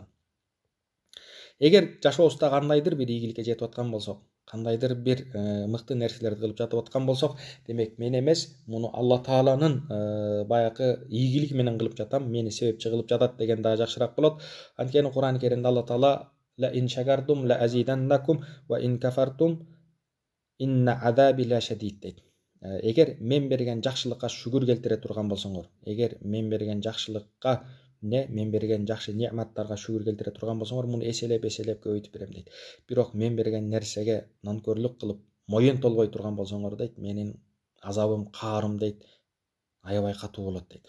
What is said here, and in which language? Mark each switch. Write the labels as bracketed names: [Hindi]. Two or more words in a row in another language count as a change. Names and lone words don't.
[Kyrgyz] Эгер жашообузда кандайдыр бир ийгиликке жетип аткан болсок, кандайдыр бир мыкты нерселерди кылып жатып аткан болсок, демек мен эмес, муну Алла Тааланын баягы ийгилиги менен кылып жатам, мени себепчи кылып жатат деген дагы жакшыраак болот. Анткени Кур'ан Керимде Алла Таала [Arabic] لئن شكرتم لأزيدنكم ولئن كفرتم إن عذابي لشديد [Kyrgyz] дейт. Эгер мен берген жакшылыкка шүгүр келтире турган болсоңор, эгер мен берген жакшылыкка мен берген жакшы неъматтарга шүгүр келтире турган болсоңор, муну эселеп көбөйтүп берем дейт. Бирок мен берген нерсеге нанкөрлүк кылып моюн толбой турган болсоңор дейт, менин азабым, каарым дейт, аябай катуу болот дейт.